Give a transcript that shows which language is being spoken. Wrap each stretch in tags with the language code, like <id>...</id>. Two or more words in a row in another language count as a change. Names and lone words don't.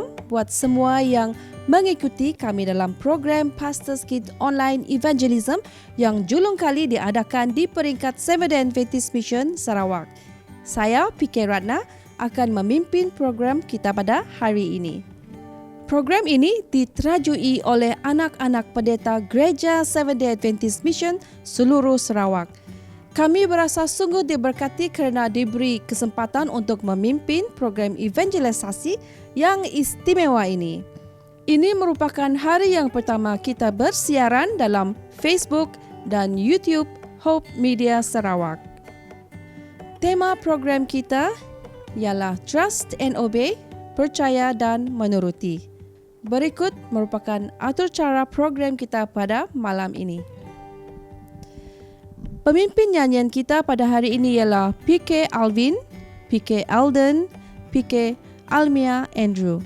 <ms>buat semua yang mengikuti kami dalam program Pastors Kids Online Evangelism yang julung kali diadakan di peringkat Seventh-day Adventist Mission Sarawak. Saya, PK Ratna, akan memimpin program kita pada hari ini. Program ini diterajui oleh anak-anak pendeta Gereja Seventh-day Adventist Mission seluruh Sarawak. Kami berasa sungguh diberkati kerana diberi kesempatan untuk memimpin program evangelisasi yang istimewa ini. Ini merupakan hari yang pertama kita bersiaran dalam Facebook dan YouTube Hope Media Sarawak. Tema program kita ialah</ms> <en>Trust and Obey,</en> <ms>percaya dan menuruti. Berikut merupakan atur cara program kita pada malam ini. Pemimpin nyanyian kita pada hari ini ialah PK Alvin, PK Alden, PK Almia Andrew.</ms>